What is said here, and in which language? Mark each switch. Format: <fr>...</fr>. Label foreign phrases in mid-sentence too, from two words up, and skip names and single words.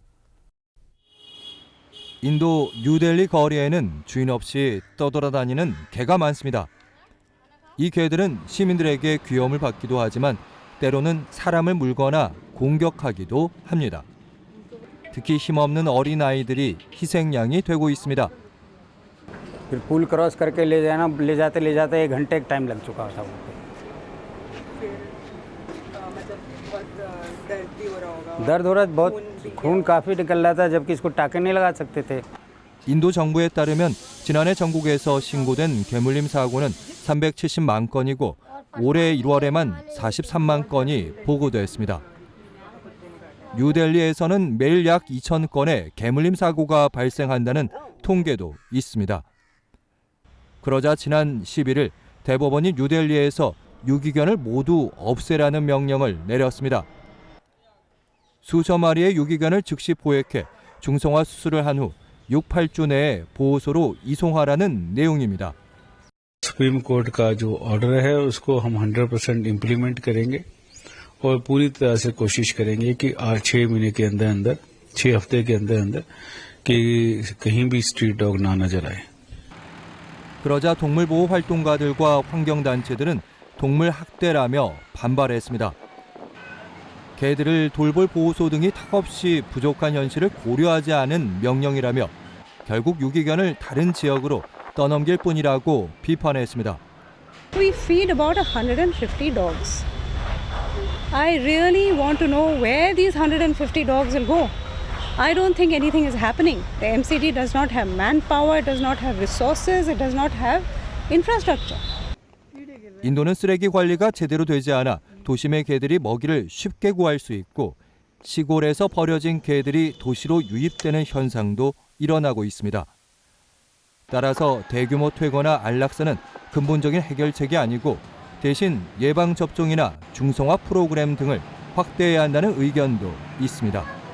<ko>인도 뉴델리 거리에는 주인 없이 떠돌아다니는 개가 많습니다. 이 개들은 시민들에게 귀여움을 받기도 하지만 때로는 사람을 물거나 공격하기도 합니다. 특히 힘없는 어린아이들이 희생양이 되고 있습니다.</ko> <hi>पुल क्रॉस करके ले जाते 1 घंटे का टाइम लग चुका था वो। दर्द हो रहा बहुत खून काफी निकल रहा था जबकि इसको टाके नहीं लगा सकते थे।</hi> <ko>인도 정부에 따르면 지난해 전국에서 신고된 개물림 사고는 370만 건이고 올해 1월에만 43만 건이 보고됐습니다. 뉴델리에서는 매일 약 2천 건의 개물림 사고가 발생한다는 통계도 있습니다. 그러자 지난 11일 대법원이 뉴델리에서 유기견을 모두 없애라는 명령을 내렸습니다. 수천 마리의 유기견을 즉시 포획해 중성화 수술을 한 후 6-8주 내에 보호소로 이송하라는 내용입니다.</ko> <hi>सुप्रीम कोर्ट का जो ऑर्डर है उसको हम 100% इम्प्लीमेंट करेंगे और पूरी तरह से कोशिश करेंगे कि 6 महीने के अंदर अंदर 6 हफ्ते के अंदर अंदर कि कहीं भी स्ट्रीट डॉग ना नजर आए।</hi> <ko>그러자 동물보호 활동가들과 환경단체들은 동물 학대라며 반발했습니다. 개들을 돌볼 보호소 등이 턱없이 부족한 현실을 고려하지 않은 명령이라며 결국 유기견을 다른 지역으로 떠넘길 뿐이라고 비판했습니다.</ko> <en>We feed about 150 dogs. I really want to know where these 150 dogs will go. I don't think anything is happening. The MCD does not have manpower, it does not have resources, it does not have infrastructure.</en> <ko>인도는 쓰레기 관리가 제대로 되지 않아 도심의 개들이 먹이를 쉽게 구할 수 있고 시골에서 버려진 개들이 도시로 유입되는 현상도 일어나고 있습니다. 따라서 대규모 퇴거나 안락사는 근본적인 해결책이 아니고 대신 예방접종이나 중성화 프로그램 등을 확대해야 한다는 의견도 있습니다.</ko>